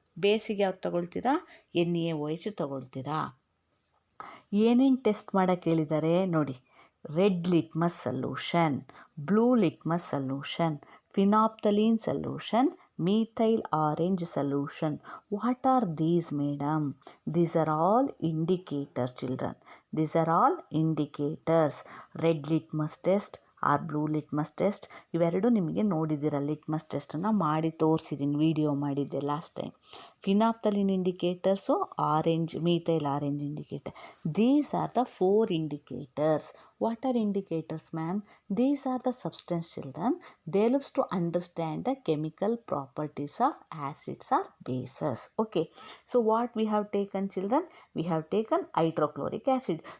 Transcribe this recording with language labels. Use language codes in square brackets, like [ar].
[kn] ಬೇಸಿಗೆ ಯಾವ್ದು ತಗೊಳ್ತೀರಾ? NaOH ತಗೊಳ್ತೀರಾ. ಏನೇನು ಟೆಸ್ಟ್ ಮಾಡೋಕ್ಕೆ ಹೇಳಿದ್ದಾರೆ ನೋಡಿ. [en] Red litmus solution, blue litmus solution, phenolphthalein solution, methyl orange solution. What are these, madam? These are all indicators, children. These are all indicators. [kn] Red litmus test R blue litmus test, ಇವೆರಡು ನಿಮಗೆ ನೋಡಿದ್ದೀರ. Litmus ಟೆಸ್ಟನ್ನು ಮಾಡಿ ತೋರಿಸಿದ್ದೀನಿ, video ಮಾಡಿದ್ದೆ last time. Phenolphthalein indicators, orange, methyl orange indicator. [en] These are the 4 indicators. What are indicators, ma'am? These are the substance, children. They helps to understand the chemical properties of acids or bases. Okay. So what we have taken, children? We have taken hydrochloric acid.